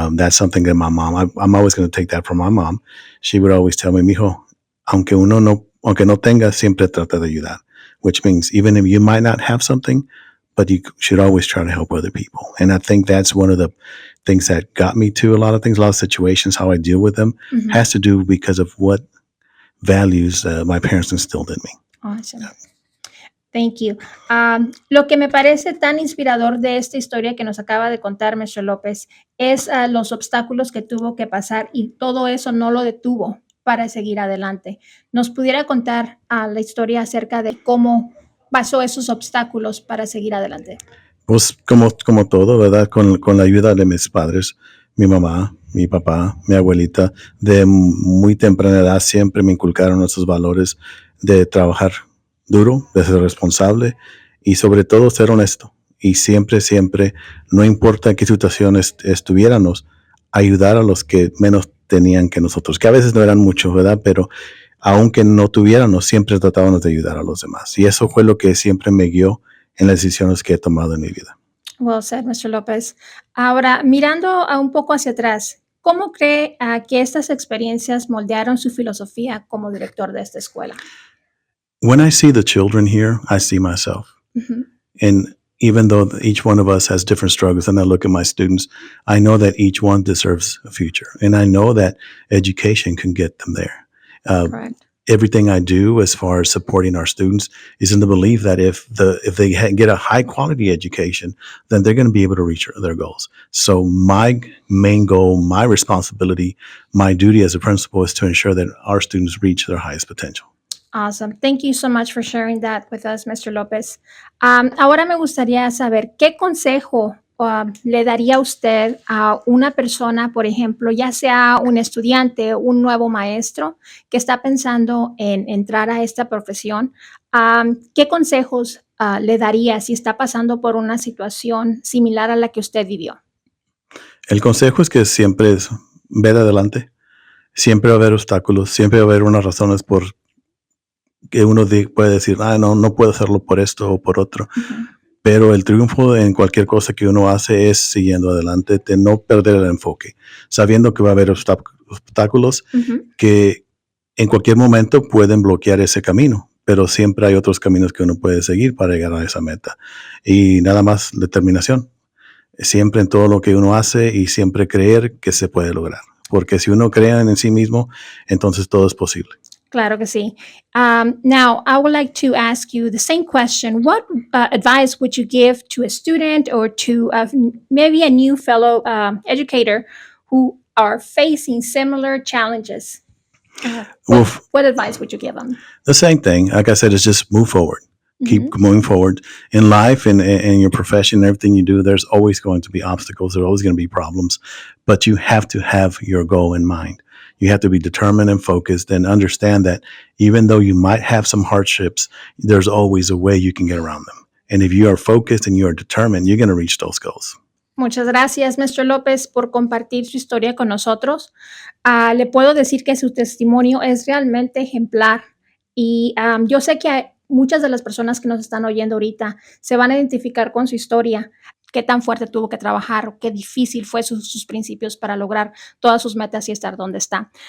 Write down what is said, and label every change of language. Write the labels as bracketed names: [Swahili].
[English] That's something that my mom, I'm always going to take that from my mom. She would always tell me, [Spanish] "Mijo, aunque no tenga, siempre trata de ayudar," [English] which means even if you might not have something, but you should always try to help other people. And I think that's one of the things that got me to a lot of things, a lot of situations, how I deal with them Mhm. has to do because of what values my parents instilled in me. Awesome. Thank you. [Spanish] Lo que me parece tan inspirador de esta historia que nos acaba de contar Mr. López es los obstáculos que tuvo que pasar y todo eso no lo detuvo para seguir adelante. ¿Nos pudiera contar la historia acerca de cómo pasó esos obstáculos para seguir adelante? Pues como todo, ¿verdad? Con la ayuda de mis padres, mi mamá, mi papá, mi abuelita, de muy temprana edad siempre me inculcaron esos valores de trabajar duro, de ser responsable y sobre todo ser honesto. Y siempre, siempre, no importa en qué situación estuviéramos, ayudar a los que menos tenían que nosotros, que a veces no eran muchos, ¿verdad? Pero aunque no tuviéramos, siempre tratábamos de ayudar a los demás. Y eso fue lo que siempre me guió en las decisiones que he tomado en mi vida. [English] Well said, Mr. López. [Spanish] Ahora, mirando un poco hacia atrás, ¿cómo cree que estas experiencias moldearon su filosofía como director de esta escuela? [English] When I see the children here, I see myself. Ujú. And even though each one of us has different struggles, and I look at my students, I know that each one deserves a future. And I know that education can get them there. Uh, Correct. Everything I do as far as supporting our students is in the belief that if they get a high quality education, then they're going to be able to reach their goals. So my main goal, my responsibility, my duty as a principal is to ensure that our students reach their highest potential. Awesome. Thank you so much for sharing that with us, Mr. López. [Spanish] Ahora me gustaría saber qué consejo le daría usted a una persona, por ejemplo, ya sea un estudiante, un nuevo maestro que está pensando en entrar a esta profesión. ¿Qué consejos le daría si está pasando por una situación similar a la que usted vivió? El consejo es que siempre es ver adelante. Siempre va a haber obstáculos, siempre va a haber unas razones por que uno puede decir, no, no puedo hacerlo por esto o por otro. Ujú. Pero el triunfo en cualquier cosa que uno hace es siguiendo adelante, de no perder el enfoque, sabiendo que va a haber obstáculos Ujú. que en cualquier momento pueden bloquear ese camino, pero siempre hay otros caminos que uno puede seguir para llegar a esa meta. Y nada más determinación, siempre en todo lo que uno hace y siempre creer que se puede lograr. Porque si uno cree en sí mismo, entonces todo es posible. Claro que sí. [English] Now, I would like to ask you the same question. What advice would you give to a student or to maybe a new fellow educator who are facing similar challenges? Well, What advice would you give them? the same thing, like I said, is just move forward. Keep moving forward in life and in your profession, everything you do. There's always going to be obstacles. There's always going to be problems, but you have to have your goal in mind. You have to be determined and focused and understand that even though you might have some hardships, there's always a way you can get around them. And if you are focused and you are determined, you're going to reach those goals. [Spanish] Muchas gracias, Mr. López, por compartir su historia con nosotros. Le puedo decir que su testimonio es realmente ejemplar y yo sé que muchas de las personas que nos están oyendo ahorita se van a identificar con su historia, qué tan fuerte tuvo que trabajar, qué difícil fue sus principios para lograr todas sus metas y estar donde está.